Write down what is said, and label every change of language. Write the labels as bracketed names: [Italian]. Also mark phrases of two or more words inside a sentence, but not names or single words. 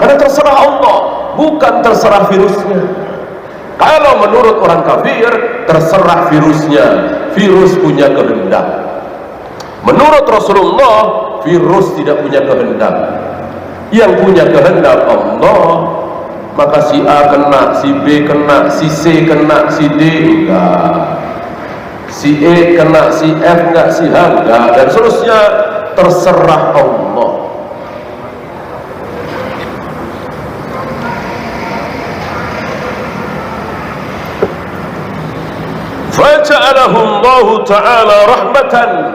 [Indonesian] Karena terserah Allah, bukan terserah virusnya. Kalau menurut orang kafir, terserah virusnya. Virus punya kehendak. Menurut Rasulullah, virus tidak punya kehendak. Yang punya kehendak Allah. Maka si A kena, si B kena, si C kena, si D enggak, si E kena, si F enggak, si H enggak, dan seterusnya. Terserah Allah. [Arabic] فجعله الله تعالى رحمة.